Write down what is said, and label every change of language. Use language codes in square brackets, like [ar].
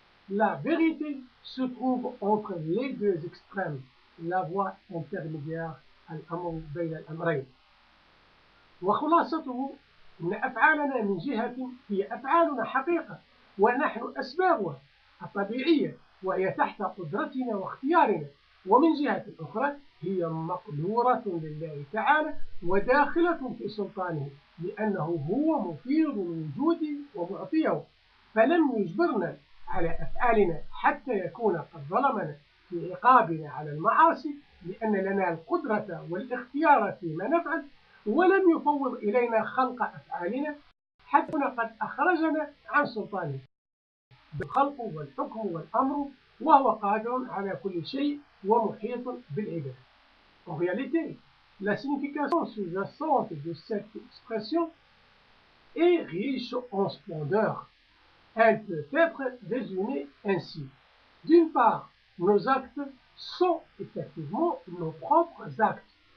[fr] La vérité se trouve entre les deux extrêmes, la voie intermédiaire, [ar] الأمر بين الأمرين. وخلاصته أن أفعالنا من جهة هي أفعالنا حقيقة ونحن أسبابها الطبيعية وهي تحت قدرتنا واختيارنا، ومن جهة أخرى هي مقدورة لله تعالى وداخلة في سلطانه، لأنه هو مفيض الوجود ومعطيه، فلم يجبرنا على أفعالنا حتى يكون قد ظلمنا في عقابنا على المعاصي، لأن لنا القدرة والاختيار فيما نفعل، ولم يفوض إلينا خلق أفعالنا حتى قد أخرجنا عن سلطانه بالخلق والحكم والأمر، وهو قادر على كل شيء ومحيط بالعباد. [fr] En réalité, la signification sous-jacente de cette expression est riche en splendeur. Elle peut être résumée ainsi. D'une part, nos actes sont effectivement nos propres actes.